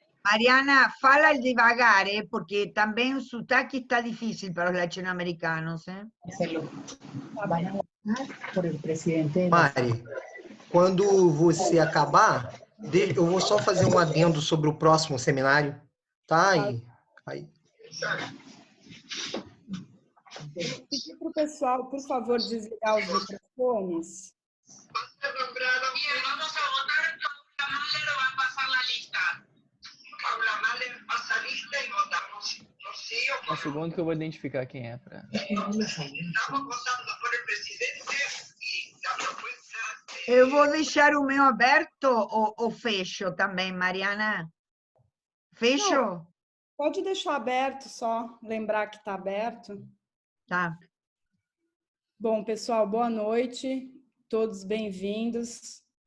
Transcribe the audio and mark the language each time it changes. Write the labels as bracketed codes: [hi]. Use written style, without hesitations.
[pt] Mariana, fala devagar, porque também o sotaque está difícil para os latino-americanos. [es] Hacerlo. Van a votar por el presidente de la... [pt] Mari, quando você acabar, eu vou só fazer um adendo sobre o próximo seminário, tá? Aí. Vou pedir para o pessoal, por favor, desligar os microfones. [es] Vamos a votar. Paula Mahler va a pasar la lista. [pt] Paula Mahler passa a lista e votamos. Um segundo que eu vou identificar quem é. [es] Estamos votando por el presidente [pt] e a [es] propuesta... [pt] Eu vou deixar o meu aberto ou fecho também, Mariana? Fecho? Não, pode deixar aberto só, lembrar que está aberto. Tá. Bom, pessoal, boa noite. Todos bem-vindos.